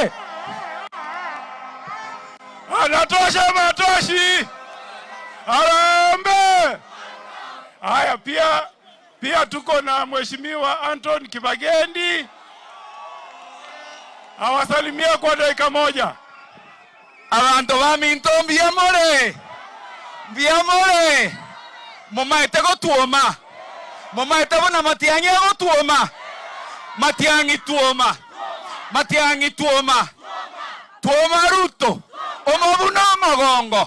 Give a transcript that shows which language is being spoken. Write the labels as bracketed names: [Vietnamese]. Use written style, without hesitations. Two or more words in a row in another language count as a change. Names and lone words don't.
[Swahili] Anatosha matoshi. Harambee! Haya, pia tuko na Mheshimiwa Anton Kibagendi. Awasalimia kwa dakika moja. [Gusii] Abantu baminto mbiamore. Mbiamore. Mumaete gotuoma. Mumaete bona Matiang'i gotuoma. Matiang'i tuoma. Matiang'i tuoma. Tuoma Ruto. Omobuna mogongo.